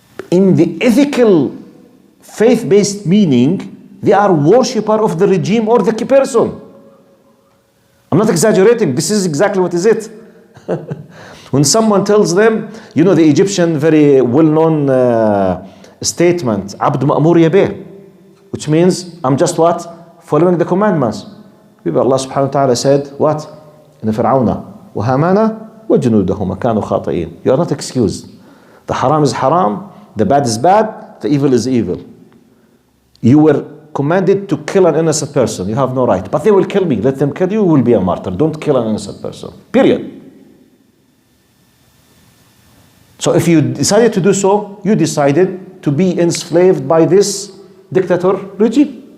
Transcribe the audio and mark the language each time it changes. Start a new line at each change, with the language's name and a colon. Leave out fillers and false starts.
English: In the ethical, faith-based meaning, they are worshipper of the regime or the person. I'm not exaggerating. This is exactly what is it. When someone tells them, you know the Egyptian very well-known statement, Abd Ma'mur Yabeh, which means I'm just what? Following the commandments. People, Allah subhanahu wa ta'ala said, what?
Arabic: In Fir'auna, وَهَامَانَ وَجُنُودَهُمَا كَانُوا خَاطِئِينَ.
English: You are not excused. The haram is haram, the bad is bad, the evil is evil. You were commanded to kill an innocent person. You have no right. But they will kill me. Let them kill you, you will be a martyr. Don't kill an innocent person. Period. So if you decided to do so, you decided to be enslaved by this dictator regime.